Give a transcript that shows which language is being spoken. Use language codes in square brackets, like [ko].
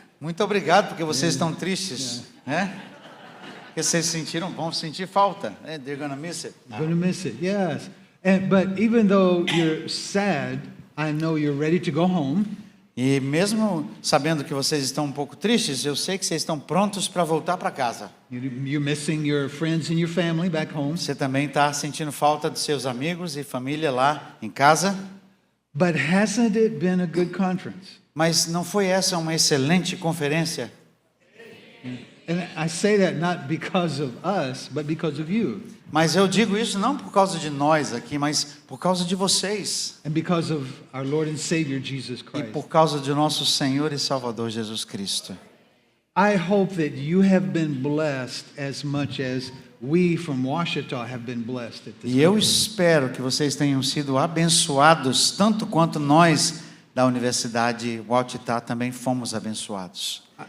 [pt] Muito obrigado porque vocês estão tristes, né? Porque vocês vão sentir falta. [en] They're gonna miss it. You're going to miss it. Yes. But even though you're sad, I know you're ready to go home. [pt] E mesmo sabendo que vocês estão um pouco tristes, eu sei que vocês estão prontos para voltar para casa. [en] You're missing your friends and your family back home. [pt] Você também está sentindo falta dos seus amigos e família lá em casa. [en] But hasn't it been a good conference? [pt] Mas não foi essa uma excelente conferência? [en] And I say that not because of us, but because of you. [pt] Mas eu digo isso não por causa de nós aqui, mas por causa de vocês. [en] And because of our Lord and Savior Jesus [pt] E [en] Christ. [pt] por causa de nosso Senhor e Salvador Jesus Cristo. [en] I hope that you have been blessed as much as we from Washita have been blessed at this [pt] E eu [en] conference. [pt] espero que vocês tenham sido abençoados tanto quanto nós da Universidade Washita também fomos abençoados.